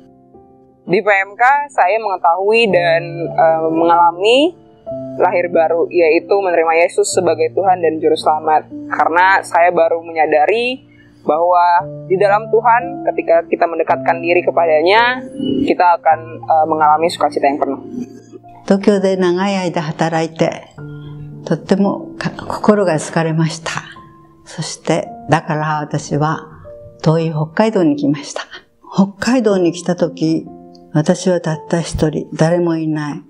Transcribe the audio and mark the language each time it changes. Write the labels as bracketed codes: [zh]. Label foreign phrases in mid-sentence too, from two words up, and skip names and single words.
[id] Di PMK saya mengetahui dan mengalami lahir baru, yaitu menerima Yesus sebagai Tuhan dan Juru Selamat. Karena saya baru menyadari bahwa di dalam Tuhan, ketika kita mendekatkan diri kepadanya, kita akan mengalami sukacita yang penuh. [ja] 東京で長い間働いて、とっても心が疲れました。そしてだから私は遠い北海道に来ました。北海道に来た時、私はたった一人、誰もいない。